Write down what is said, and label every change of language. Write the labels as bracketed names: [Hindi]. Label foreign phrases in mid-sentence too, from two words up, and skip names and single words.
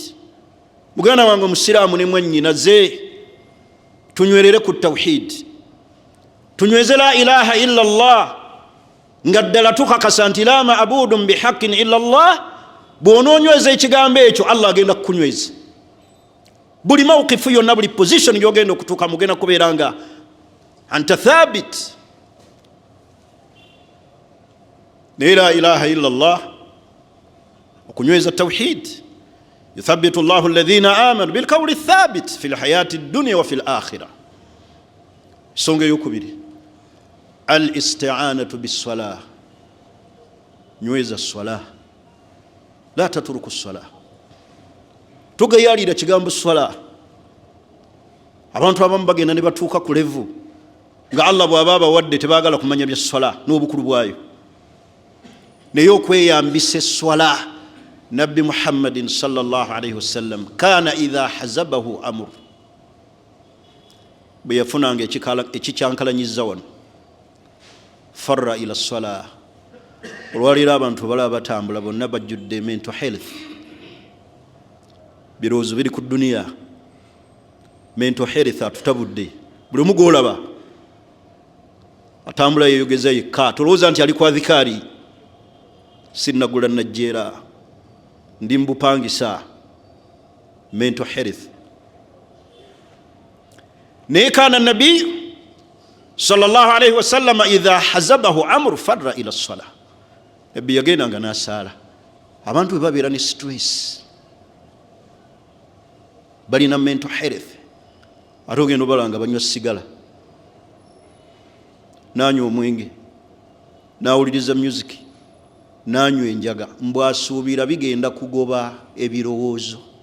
[Ganda] Muganda wange musiraamu ne mwennyinaze, tunywerere ku tawhid, tunyweze [Arabic] لا إله إلا الله [Ganda] nga ddala tukakasa nti [Arabic] لا معبود بحق إلا الله. [Ganda] Bw'onoonyweza ekigambo ekyo Allah agenda kukunyweza. Buli mawqifu yonna, buli position gy'ogenda okutuuka mugenda kubeera nga [Arabic] أنت ثابت. [Ganda] Ne [Arabic] لا إله إلا الله, [Ganda] okunyweza tawhid. [Arabic] يثبت الله الذين آمنوا بالقول الثابت في الحياة الدنيا وفي الآخرة. [Ganda] Songa yokubiri [Arabic] الاستعانة بالصلاة, [Ganda] nyweza salah, [Arabic] لا تترك الصلاة. [Ganda] Tugayalira kigambo salah, abantu abamu bagenda ne batuuka ku level nga Allah bw'aba bawadde tebaagala kumanya bya salah n'obukulu bwayo. Naye okweyambisa salah, [Arabic] نبي محمد صلى الله عليه وسلم كان إذا حزبه أمر, [Ganda] bwe yafunanga ekikyankalanyiza wano, [Arabic] فر إلى الصلاة. [Ganda] Olwaliro abantu balaba batambula bonna bajjudde [English] mental health, [Ganda] birowoozo biri ku duniya, [English] mental health [Ganda] atutabudde. Buli omu gw'olaba atambula yeyogeza yekka, tolowooza nti ali ku adhikaari, sinnagula najjeera, ndi mbupangisa. [English] Mental health. [Arabic] ناي كان نبي صلى الله عليه وسلم إذا حزبه أمر فر إلى الصلاة, [Ganda] nabbi yagendanga n'asaala. Abantu bwe babeera ne stress, balina [English] mental health, [Ganda] ate ogenda obalanga banywa sigala, nanywa omwenge, nawuliriza music, nanywa enjaga, mbwasuubira bigenda kugoba ebirowoozo.